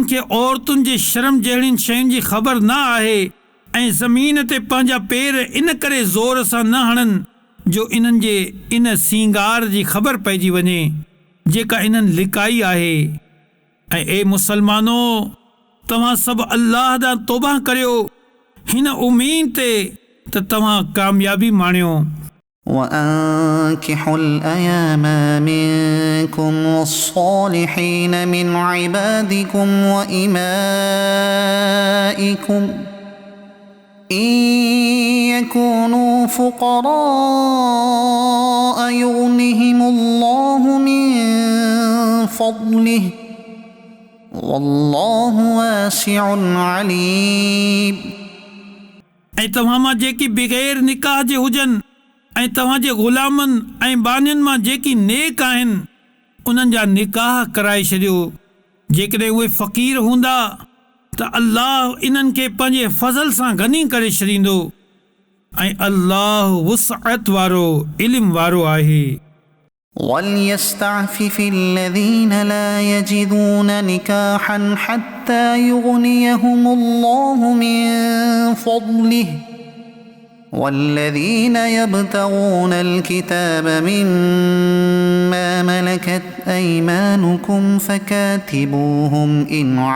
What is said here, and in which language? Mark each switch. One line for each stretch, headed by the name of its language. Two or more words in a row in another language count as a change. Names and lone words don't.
Sindhi: खे औरतुनि जे शर्म जहिड़ियुनि शयुनि जी ख़बर न आहे ऐं ज़मीन ते पंहिंजा पेर इन करे ज़ोर सां न हणनि जो इन्हनि जे इन सींगार जी ख़बर पइजी वञे जेका इन्हनि लिकाई आहे ऐं ए मुसलमानो तव्हां सभु अल्लाह ॾांहुं तौबा करियो हिन उमीद ते त तव्हां कामयाबी माणियो
Arabic: وأنكحوا الأيام منكم والصالحين من عبادكم وإمائكم إن يكونوا فقراء يغنهم الله من فضله والله واسع عليم
Sindhi: ऐं तव्हां मां जेकी बग़ैर निकाह जे हुजनि ऐं तव्हांजे ग़ुलामनि ऐं बानियुनि मां जेकी नेक आहिनि उन्हनि जा निकाह कराए छॾियो जेकॾहिं उहे फ़क़ीर हूंदा त अल्लाह इन्हनि खे पंहिंजे फज़ल सां गनी करे छॾींदो ऐं अल्लाह वुसअत वारो इल्म वारो आहे
Arabic: وليستعفف الذين لا يجدون نكاحا حتى يغنيهم الله من فضله والذين يبتغون الكتاب مما ملكت أيمانكم فكاتبوهم إن